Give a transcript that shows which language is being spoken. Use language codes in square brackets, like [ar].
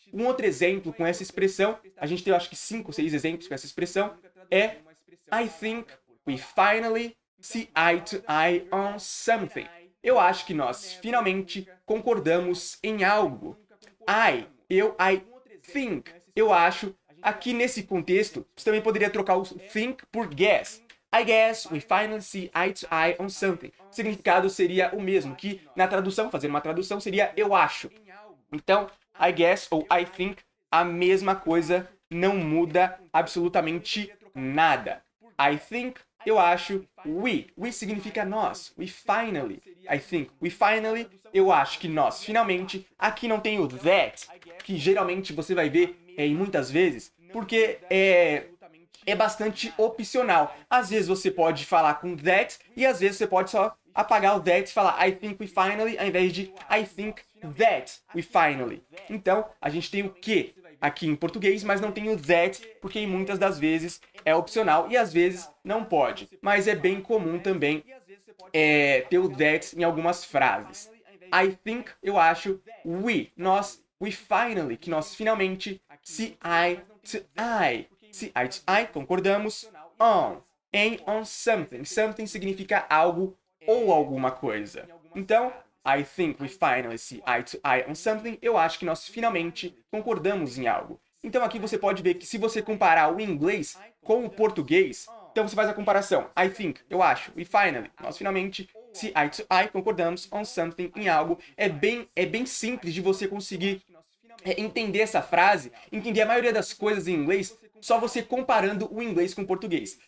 [pt] Um outro exemplo com essa expressão, a gente tem acho que 5 ou 6 exemplos com essa expressão, é [en] I think we finally see eye to eye on something. [pt] Eu acho que nós finalmente concordamos em algo. I think, eu acho. Aqui nesse contexto, você também poderia trocar o think por guess. [en] I guess we finally see eye to eye on something. [pt] O significado seria o mesmo, que na tradução, fazendo uma tradução, seria eu acho. Então, I guess ou I think, a mesma coisa, não muda absolutamente nada. I think, eu acho, we significa nós, we finally, [en] I think, we finally, [pt] eu acho que nós, finalmente, aqui não tem o that, que geralmente você vai ver em muitas vezes, porque é bastante opcional. Às vezes você pode falar com that, e às vezes você pode só apagar o that e falar [en] I think we finally, [pt] ao invés de [en] I think that we finally. [pt] Então, a gente tem o que aqui em português, mas não tem o that, porque muitas das vezes é opcional e às vezes não pode. Mas é bem comum também ter o that em algumas frases. [en] I think, eu acho, nós, we finally, [pt] que nós finalmente, [en] see eye to eye. See eye to eye, [pt] concordamos, [en] on something. [pt] Something significa algo ou alguma coisa. [en] Então, I think we finally see eye to eye on something. [pt] Eu acho que nós finalmente concordamos em algo. Então aqui você pode ver que se você comparar o inglês com o português, então você faz a comparação. [en] I think, eu acho, we finally, [pt] nós finalmente, [en] see eye to eye, concordamos on something, [pt] em algo. É bem simples de você conseguir entender essa frase, entender a maioria das coisas em inglês, só você comparando o inglês com o português.